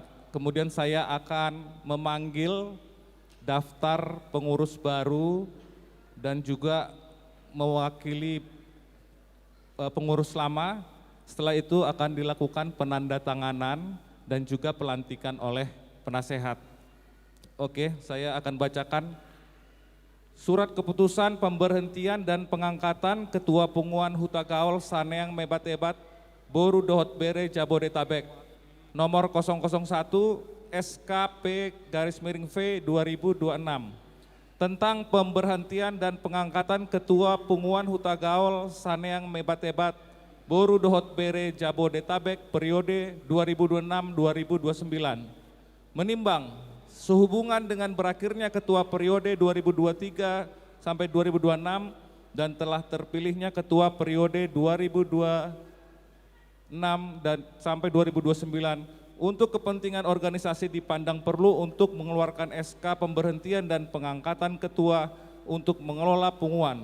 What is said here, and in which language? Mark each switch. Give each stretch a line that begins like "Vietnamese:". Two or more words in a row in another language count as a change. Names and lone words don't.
Indonesian: Kemudian saya akan memanggil daftar pengurus baru dan juga mewakili pengurus lama. Setelah itu akan dilakukan penandatanganan dan juga pelantikan oleh penasehat. Oke, saya akan bacakan Surat keputusan pemberhentian dan pengangkatan Ketua Punguan Hutagaol Saneang Mebat-Ebat Boru Dohot Bere Jabodetabek nomor 001 SKP-V 2026 tentang pemberhentian dan pengangkatan Ketua Punguan Hutagaol Saneang Mebat-Ebat Boru Dohot Bere Jabodetabek periode 2026-2029. Menimbang sehubungan dengan berakhirnya ketua periode 2023 sampai 2026 dan telah terpilihnya ketua periode 2026 dan sampai 2029 untuk kepentingan organisasi dipandang perlu untuk mengeluarkan SK pemberhentian dan pengangkatan ketua untuk mengelola punguan.